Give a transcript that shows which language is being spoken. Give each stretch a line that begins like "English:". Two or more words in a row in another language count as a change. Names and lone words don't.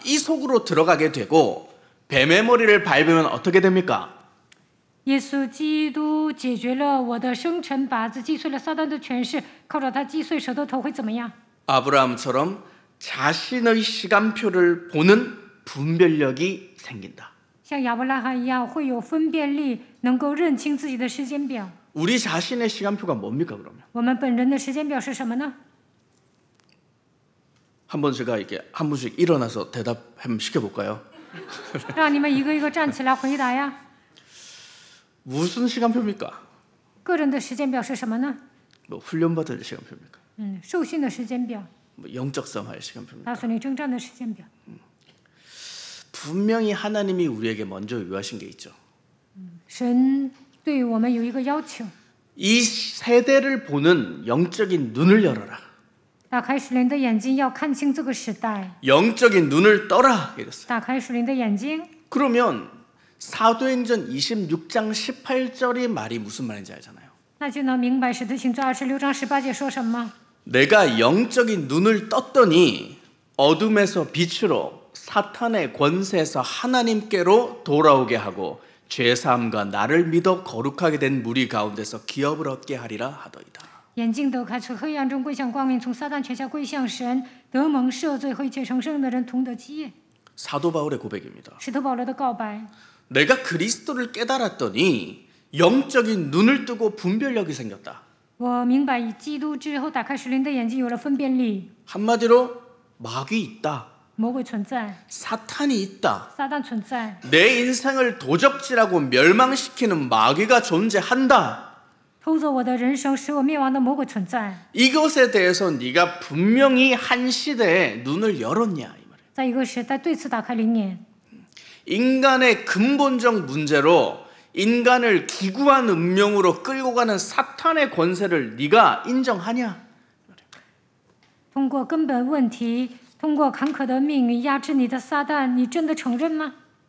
Korean: 이 속으로 들어가게 되고 뱀의 머리를 밟으면 어떻게 됩니까?
Chinese: 耶稣基督解决了我的生辰八字，击碎了撒旦的权势，靠着他击碎蛇的头会怎么样？
Korean: 아브라함처럼 자신의 시간표를 보는 분별력이 생긴다.
Chinese: 像亚伯拉罕一样，会有分辨力，能够认清自己的时间表。
Korean: 우리 자신의 시간표가 뭡니까 그러면?
Chinese: 我们本人的时间表是什么呢？
Korean: 한번 제가 이렇게 한 분씩 일어나서 대답 한번 시켜볼까요?
Chinese: 让你们一个一个站起来回答呀。
Korean: 무슨 시간표입니까?
Chinese: 个人的时间表是什么呢？
Korean: 뭐 훈련받을 시간표입니까?
Chinese: 受训的时间表，
Korean: 뭐 영적 싸움할 시간표입니까?
Chinese: 打算你征战的时间表。
Korean: 분명히 하나님이 우리에게 먼저 요하신 게 있죠.
Chinese: 神对我们有一个要求，
Korean: 이 세대를 보는 영적인 눈을 열어라.
Chinese: 打开属灵的眼睛，要看清这个时代。
Korean: 영적인 눈을 떠라 이랬어요.
Chinese: 打开属灵的眼睛，
Korean: 그러면 사도행전 26장 18절의 말이 무슨 말인지 알잖아요.
Chinese: 那就能明白使徒行传26章18节说什么。
Korean: 내가 영적인 눈을 떴더니 어둠에서 빛으로 사탄의 권세에서 하나님께로 돌아오게 하고 죄사함과 나를 믿어 거룩하게 된 무리 가운데서 기업을 얻게 하리라 하더이다.
Chinese: 眼睛都开，从黑暗中归向光明，从撒旦权下归向神，得蒙赦罪和一切成圣的人同得基业。
Korean: 사도 바울의 고백입니다.
Chinese: 使徒保罗的告白。
Korean: 내가 그리스도를 깨달았더니 영적인 눈을 뜨고 분별력이 생겼다.
Chinese: 我明白基督之后，打开属灵的眼睛，有了分辨力。
Korean: 한마디로 마귀 있다.
Chinese: 魔鬼存在，
Korean: 사탄이 있다.
Chinese: 撒旦存在，
Korean: 내 인생을 도적질하고 멸망시키는 마귀가 존재한다.
Chinese: 偷走我的人生，使我灭亡的魔鬼存在。
Korean: 이것에 대해서 네가 분명히 한 시대에 눈을 열었냐 이 말이에요.
Chinese: 在一个时代对此打开灵眼，
Korean: 인간의 근본적 문제로 인간을 기구한 운명으로 끌고 가는 사탄의 권세를 네가 인정하냐?
Chinese: 通过根本问题，通过坎坷的命运压制你的撒旦，你真的承认吗？